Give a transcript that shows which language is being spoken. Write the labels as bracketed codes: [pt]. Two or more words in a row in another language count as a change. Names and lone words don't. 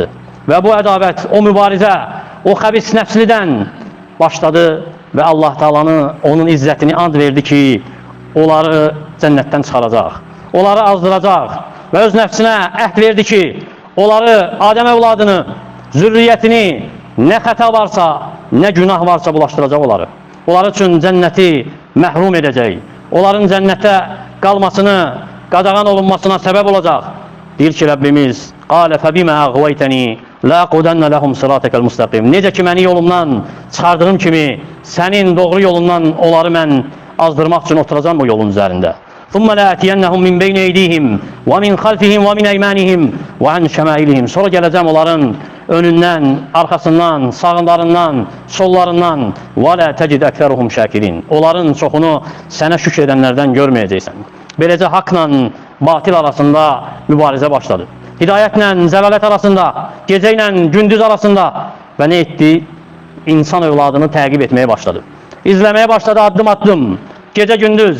[az] Və bu ədavət, o mübarizə, o xəbis nəfslidən başladı və Allah Taala'nın onun izzətini and verdi ki, onları cənnətdən çıxaracaq, onları azdıracaq və öz nəfsinə əhd verdi ki, onları, Adəm evladını, zürriyyətini nə xəta varsa, nə günah varsa bulaşdıracaq onları. Onlar üçün cənnəti məhrum edəcək, onların cənnətə qalmasını, qadağan olunmasına səbəb olacaq. Deyir ki, Rəbbimiz, [ar] قَالَ فَبِمَا أَغْوَيْتَنِي لَاقُدَنَّ لَهُمْ صِرَاطَكَ الْمُسْتَقِيمِ. [az] Necə ki, məni yolumdan çıxardığım kimi, sənin doğru yolundan onları mən azdırmaq üçün oturacağım o yolun üzərində. [ar] ثُمَّ لَأَتِيَنَّهُمْ مِنْ بَيْنِ اَيْدِيهِمْ وَمِنْ خَلْفِهِمْ وَمِنْ اَيْمَانِهِمْ وَعَنْ شَمَائِلِهِمْ. [az] Sonra gələcəm onların önündən, arxasından, sağlarından, sollarından. [ar] وَلَا تَجِدْ أَكْثَرُهُمْ شَاكِرِينَ. [az] Onların çoxunu sənə şükür edənlərdən görməyəcəksən. Beləcə haqla batil arasında mübarizə başladı. Hidayətlə zəlalət arasında, gecə ilə gündüz arasında və nə etdi? İnsan övladını təqib etməyə başladı. İzləməyə başladı addım addım, gecə gündüz.